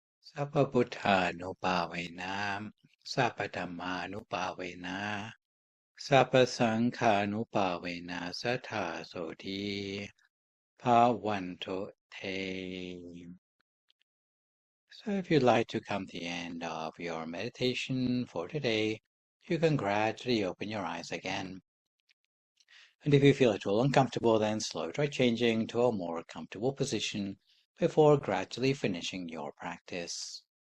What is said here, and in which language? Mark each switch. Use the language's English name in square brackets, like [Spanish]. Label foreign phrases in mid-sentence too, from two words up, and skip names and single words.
[Pali] Sappa Buddhānuභāvēna, Sappa Dhammānuභāvēna, Sappa Saṅghānuභāvēna Satthaso Te Bhavantu Te. [English] So if you'd like to come to the end of your meditation for today, you can gradually open your eyes again. And if you feel at all uncomfortable, then slowly try changing to a more comfortable position before gradually finishing your practice.